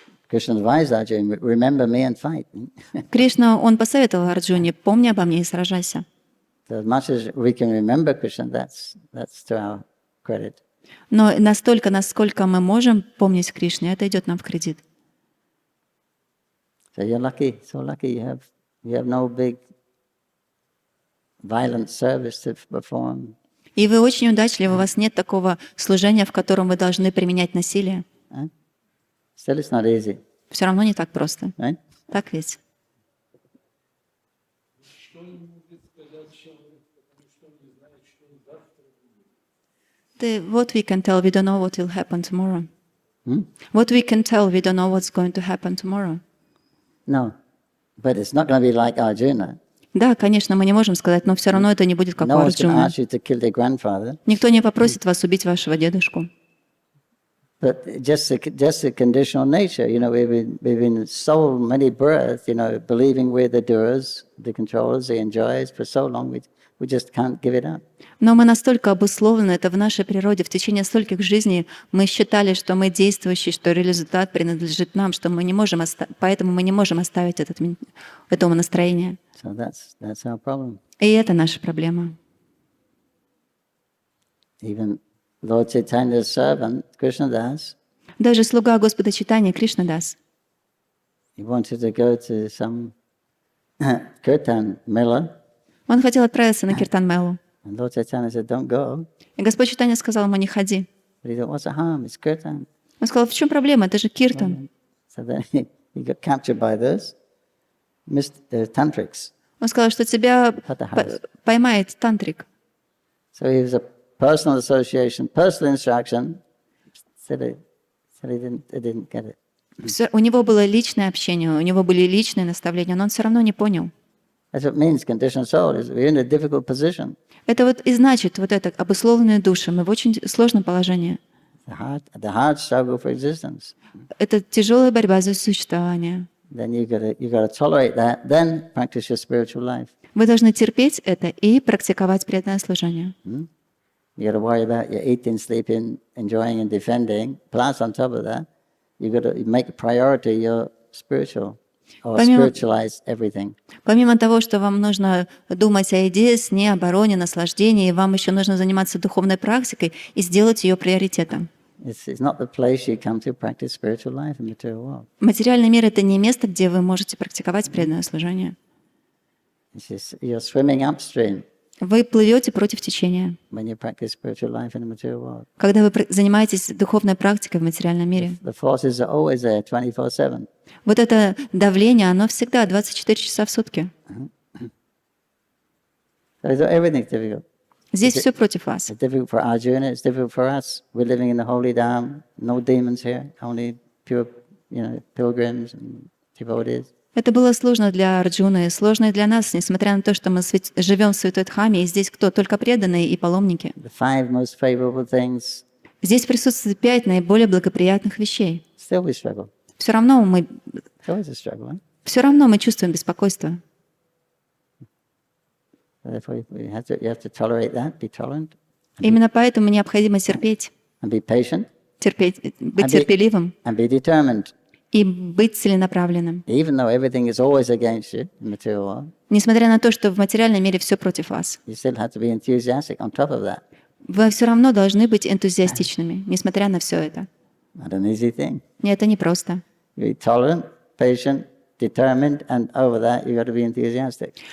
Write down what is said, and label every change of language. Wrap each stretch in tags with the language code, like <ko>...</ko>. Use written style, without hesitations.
<en>Krishna advised Arjuna, remember me and fight.</en> <ru>Кришна, он посоветовал Арджуне: помни обо мне и сражайся.</ru> <en>So as much as we can remember Krishna, that's to our credit.</en> <ru>Но настолько, насколько мы можем помнить Кришну, это идет нам в кредит.</ru> <en>So you're lucky, so lucky. You have no big violent service to perform.</en> <ru>И вы очень удачливы, у вас нет такого служения, в котором вы должны применять насилие.</ru> <en>Still, it's not easy,</en> <ru>Все равно не так просто.</ru> <en>right?</en> <ru>Так ведь?</ru> <en>What we can tell, we don't know what will happen tomorrow. What we can tell, we don't know what's going to happen tomorrow. No, but it's not going to be like Arjuna.</en> <ru>Да, конечно, мы не можем сказать, но все равно это не будет как у</ru> <en>No one's going to</en> <ru>Арджуны.</ru> <en>ask you to kill their grandfather.</en> <ru>Никто не попросит вас убить вашего дедушку.</ru> <en>But just the conditional nature, we've been so many births, believing we're the doers, the controllers, the enjoyers for so long, we just can't give it up.</en> <ru>Но мы настолько обусловлены, это в нашей природе. В течение стольких жизней мы считали, что мы действующие, что результат принадлежит нам, что мы не можем поэтому мы не можем оставить этого настроения.</ru> <en>So that's our problem.</en> <ru>И это наша проблема.</ru> <en>Even Lord Chaitanya's servant, Krishnadas,</en> <ru>Даже слуга Господа Чайтаньи, Кришнадас,</ru> <en>he wanted to go to some kirtan mela,</en> <ru>он хотел отправиться на Киртан-мелу.</ru> <en>and Lord Chaitanya said, "Don't go."</en> <ru>И Господь Чайтанья сказал ему: не ходи.</ru> <en>But he thought, "What's the harm? It's kirtan."</en> <ru>Он сказал: в чем проблема? Это же Киртан.</ru> <en>So then he got captured by this, tantrics.</en> <ru>Он сказал, что тебя Хатахас. поймает тантрик.</ru> <en>So he was a personal association, personal instruction. Said he didn't get it.</en> <ru>У него было личное общение, у него были личные наставления, но он все равно не понял.</ru> <en>That's what it means, conditioned soul, is we're in a difficult position.</en> <ru>Это вот и значит вот это обусловленные души. Мы в очень сложном положении.</ru> <en>The hard struggle for existence.</en> <ru>Это тяжелая борьба за существование.</ru> <en>Then you got to tolerate that, then practice your spiritual life.</en> <ru>Вы должны терпеть это и практиковать преданное служение.</ru> <en>You got to worry about your eating, sleeping, enjoying and defending. Plus, on top of that, you got to make a priority your spiritual, or spiritualize everything.</en> <ru>Помимо того, что вам нужно думать о еде, сне, обороне, наслаждении, вам еще нужно заниматься духовной практикой и сделать ее приоритетом.</ru> <en>It's not the place you come to practice spiritual life in the material world.</en> <ru>Материальный мир — это не место, где вы можете практиковать преданное служение.</ru> <en>It's just, you're swimming upstream</en> <ru>Вы плывете против течения,</ru> <en>when you practice spiritual life in the material world.</en> <ru>когда вы занимаетесь духовной практикой в материальном мире.</ru> <en>The forces are always there, 24/7.</en> <ru>Вот это давление, оно всегда 24 часа в сутки.</ru> <en>So everything's difficult.</en> <ru>Здесь все против вас.</ru> <en>It's difficult for Arjuna, it's difficult for us. We're living in the holy Dham, no demons here, only pure, pilgrims and devotees.</en> <ru>Это было сложно для Арджуны, сложно и для нас, несмотря на то, что мы живем в Святой Дхаме, и здесь кто? Только преданные и паломники.</ru> <en>The 5 most favorable things,</en> <ru>Здесь присутствует 5 наиболее благоприятных вещей.</ru> <en>still we struggle.</en> <ru>Все равно мы</ru> <en>It's always a struggle.</en> <ru>чувствуем беспокойство.</ru> <en>Therefore, you have to tolerate that, be tolerant,</en> <ru>Именно поэтому необходимо терпеть,</ru> <en>and be patient,</en> <ru>быть терпеливым</ru> <en>and be determined.</en> <ru>и быть целенаправленным.</ru> <en>Even though everything is always against you in the material world,</en> <ru>Несмотря на то, что в материальном мире все против вас,</ru> <en>you still have to be enthusiastic on top of that.</en> <ru>вы все равно должны быть энтузиастичными, несмотря на все это.</ru> <en>Not an easy thing.</en> <ru>И это непросто.</ru> <en>Be tolerant, patient, determined, and over that, you got to be enthusiastic.</en>